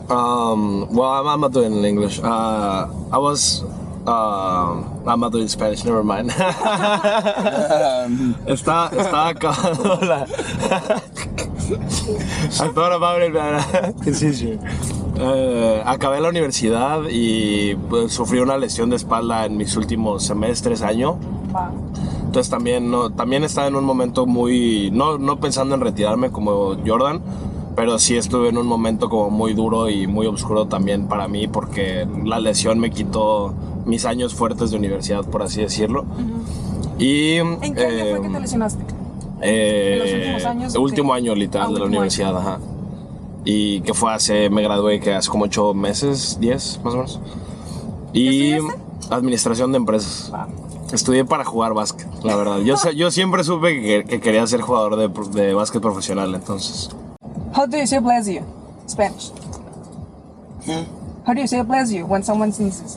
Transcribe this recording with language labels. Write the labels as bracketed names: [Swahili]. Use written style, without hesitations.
[English] Well, I'm not doing it in English. I'm not doing Spanish. Never mind. [Spanish] Estaba acabando la. [English] I thought about it, but it's easier. [Spanish] Acabé la universidad y pues, sufrí una lesión de espalda en mis últimos semestres, año. [English] Wow. [Spanish] Entonces también estaba en un momento muy, no pensando en retirarme como Jordan, pero sí estuve en un momento como muy duro y muy oscuro también para mí porque la lesión me quitó mis años fuertes de universidad, por así decirlo. Y, ¿En qué año fue que te lesionaste? ¿En los últimos años? Último año literal de la universidad, ajá. Y que me gradué que hace como 8 meses, 10 más o menos. Y estudiaste? Administración de empresas. Estudié para jugar básquet, la verdad. Yo siempre supe que quería ser jugador de básquet profesional, entonces. [English] How do you say bless you? Spanish. How do you say bless you when someone sneezes?